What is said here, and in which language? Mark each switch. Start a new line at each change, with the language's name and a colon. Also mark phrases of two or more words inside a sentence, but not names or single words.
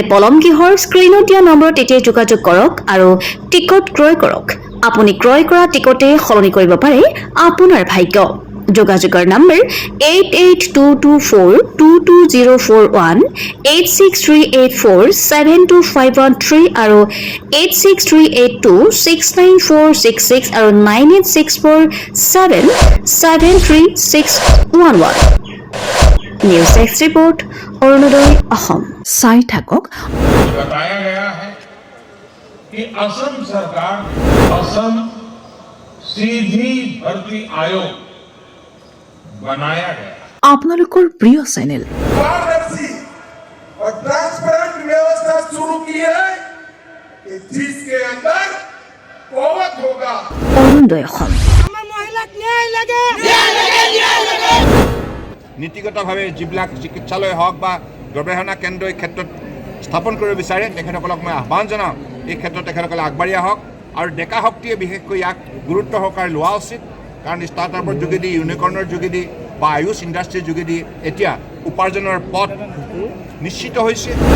Assamese: পলম কিহৰ স্ক্ৰীনত দিয়া নম্বৰত এতিয়াই যোগাযোগ কৰক আৰু টিকট ক্ৰয় কৰক আপুনি ক্ৰয় কৰা টিকটে সলনি কৰিব পাৰে আপোনাৰ ভাগ্য যোগাযোগৰ নম্বৰ 8822422041 863847251 আৰু 86382694666 আৰু 9864773611
English: news desk report
Assamese: অৰুণোদয় অসম চাই থাকক
Hindi: बताया गया है कि असम सरकार असम सीधी भर्ती आयोग बनाया गया
Assamese: আপোনালোকৰ প্ৰিয় চেনেল
Hindi: पारदर्शी और ट्रांसपेरेंट व्यवस्था शुरू की है कि जिसके अंदर कौवत होगा
Assamese: অৰুণোদয় অসম নীতিগতভাৱে যিবিলাক চিকিৎসালয় হওক বা গৱেষণা কেন্দ্ৰ এই ক্ষেত্ৰত স্থাপন কৰিব বিচাৰে তেখেতসকলক মই আহ্বান জনাওঁ এই ক্ষেত্ৰত তেখেতসকলে আগবাঢ়ি আহক আৰু ডেকা শক্তিয়ে বিশেষকৈ ইয়াক গুৰুত্ব সহকাৰে লোৱা উচিত কাৰণ ষ্টাৰ্টআপৰ যোগেদি ইউনিকৰ্ণৰ যোগেদি বা আয়ুষ ইণ্ডাষ্ট্ৰীৰ যোগেদি এতিয়া উপাৰ্জনৰ পথ নিশ্চিত হৈছে